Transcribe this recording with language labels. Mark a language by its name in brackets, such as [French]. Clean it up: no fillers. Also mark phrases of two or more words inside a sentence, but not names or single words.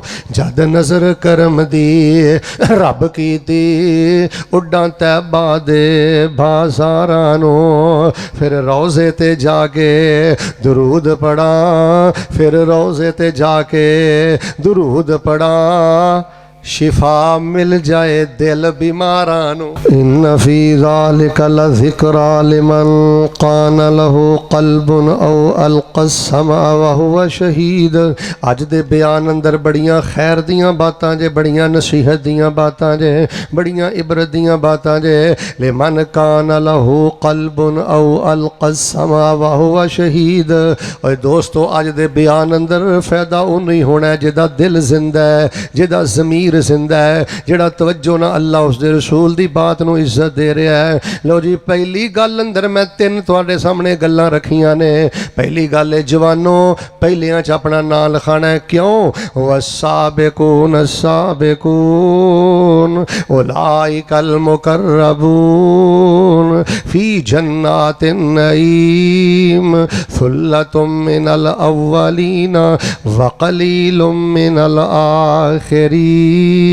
[Punjabi] جد نظر کرم دی رب کیتی اڈاں طیبہ دے بازاراں نوں. پھر روضے تے جا کے درود پڑھاں، پھر روضے تے جا کے درود پڑھاں، شفا مل جائے دل بیماراں نوں. [Arabic] إن في ذلك لذكرى لمن كان له قلب أو ألقى السمع وهو شهيد. [Punjabi] اج دے بیان اندر بڑیاں خیر دیاں باتاں جے، بڑیاں نصیحت دیاں باتاں جے، بڑیاں عبرت دیاں باتاں جے. [Arabic] لمن كان له قلب أو ألقى السمع وهو شهيد. [Punjabi] اوئے دوستو اج دے بیان اندر فائدہ اوہ نہیں ہونا جہدا دل زندہ ہے، جہدا ضمیر زندہ ہے، جہڑا توجہ نال [Urdu] اللہ اس کے رسول کی بات [Punjabi] نوں عزت دے رہا ہے. لو جی پہلی گل اندر میں 3 تہاڈے سامنے گلاں رکھیاں نے. پہلی گل ہے جوانو پہلیاں چ اپنا ناں لکھانا ہے. [Arabic] کیوں؟ والسابقون السابقون أولئك المقربون في جنات النعيم ثلة من الأولين وقليل من الآخرين.